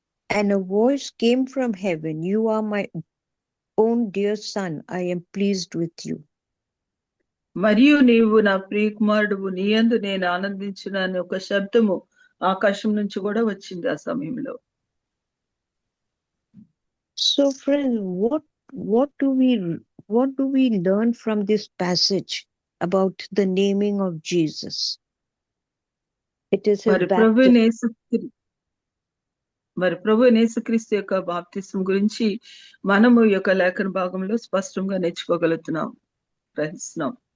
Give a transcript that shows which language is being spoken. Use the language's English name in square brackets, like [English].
[English] And a voice came from heaven, you are my own dear son, I am pleased with you. [Telugu] మరియు నీవు నా ప్రియ కుమారుడువు, నీ యందు నేను ఆనందించునని ఒక శబ్దము ఆకాశం నుంచి కూడా వచ్చింది ఆ సమయంలో. [English] So friends, what do we learn from this passage about the naming of Jesus? It is his baptism. [Telugu] మరి ప్రభు యేసుక్రీస్తు యొక్క బాప్తిస్మం గురించి మనము ఈ యొక్క లేఖన భాగంలో స్పష్టంగా నేర్చుకోగలుగుతున్నాం, గ్రహిస్తున్నాం.